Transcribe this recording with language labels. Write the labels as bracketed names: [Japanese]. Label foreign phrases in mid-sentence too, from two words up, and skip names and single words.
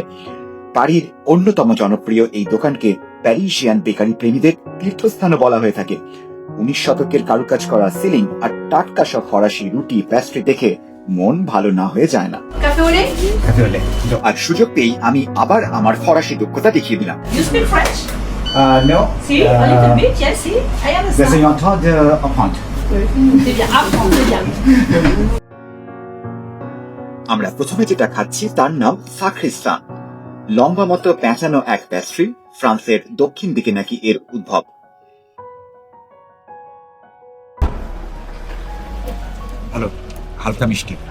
[Bangla] পারির অন্যতম জনপ্রিয় এই দোকানকে প্যারিসিয়ান বেকারি প্রেমীদের তীর্থস্থানও বলা হয়ে থাকে। 19 শতকের কারুকাজ করা সিলিং আর টাটকা সব ফরাসি রুটি, প্যাস্ট্রি দেখে মন ভালো না হয়ে যায় না। আর সুযোগ পেয়েই আমি আবার আমার ফরাসি দক্ষতা দেখিয়ে দিলাম। [French] Non. Si, [English] a little bit, yes, si. I understand. [French] J'essaie en train d'apprendre. C'est bien, apprends, c'est bien. [Bangla] আমরা প্রথমে যেটা খাচ্ছি তার নাম সাক্রিস্তান। লম্বা মতো পেঁচানো এক প্যাস্ট্রি, ফ্রান্সের দক্ষিণ দিকে নাকি এর উদ্ভব। ভালো, হালকা মিষ্টি।